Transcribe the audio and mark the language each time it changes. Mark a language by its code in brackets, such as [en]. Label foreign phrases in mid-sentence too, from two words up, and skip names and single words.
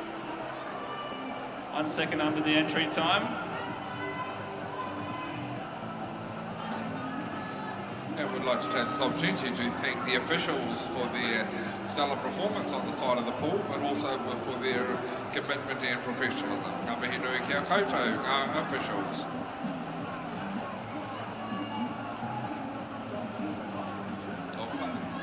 [en] 1 second under the entry time. I would like to take this opportunity to thank the officials for their stellar performance on the side of the pool, but also for their commitment and professionalism. [mi] Ngā mihi nui kia koutou, [en] our officials. Oh,